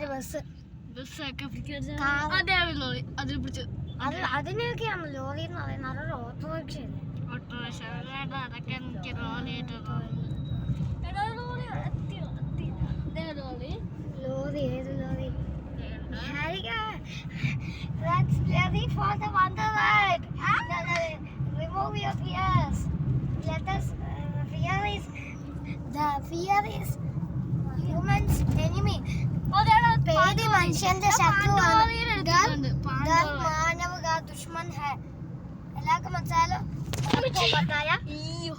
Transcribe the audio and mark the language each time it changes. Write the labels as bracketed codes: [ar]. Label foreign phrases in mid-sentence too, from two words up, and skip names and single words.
[ml] ബസ്സൊക്കെ ലോറി അതിൽ പിടിച്ചു അതിനൊക്കെയാണ് ലോറി എന്ന് പറയുന്നത് അതൊരു ഓട്ടോറിക്ഷയല്ലേ ഓട്ടോറിക്ഷ അതൊക്കെ എനിക്ക് ലോറിയായിട്ട് ലോറി ഏത് ലോറി [en] That's ready for the wonderland. Remove your fears. Let us fear is human's enemy. [ml] പേടി മനുഷ്യന്റെ ശത്രുവാണ് [hi] डर मानव का दुश्मन है. [ml] എല്ലാവർക്കും മനസ്സിലായോ?